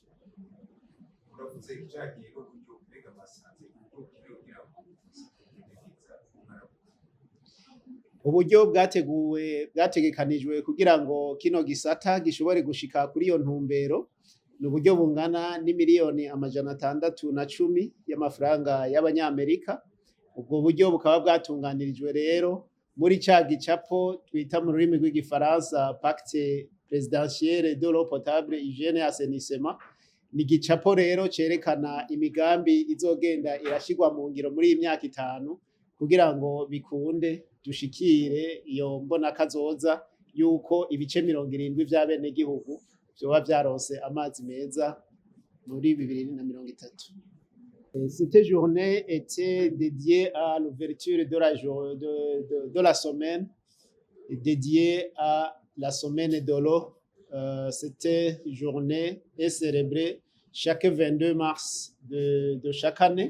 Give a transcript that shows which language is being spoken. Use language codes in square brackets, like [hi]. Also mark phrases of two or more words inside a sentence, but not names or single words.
[rn] Uburyo bwategekanijwe kugira ngo kino gisata gishobore gushika kuri iyo ntumbero ni uburyo bungana n'imiliyoni 610 y'amafaranga y'abanyamerika. Ubwo buryo bukaba bwatunganirijwe rero muri ca gicapo twita mu rurimi rw'igifaransa Pacte Présidentiel de l'eau potable, hygiène et assainissement. Ni igicapo rero cerekana imigambi izogenda irashirwa mu ngiro muri iyi myaka 5, kugira ngo bikunde dushikire iyo mbonakazoza yuko ibice 70 vy'abenegihugu vyoba vyaronse amazi meza muri 2030. [fr] Cette journée était dédiée à l'ouverture de la semaine dédiée à la semaine de l'eau. Cette journée est célébrée chaque 22 mars de chaque année.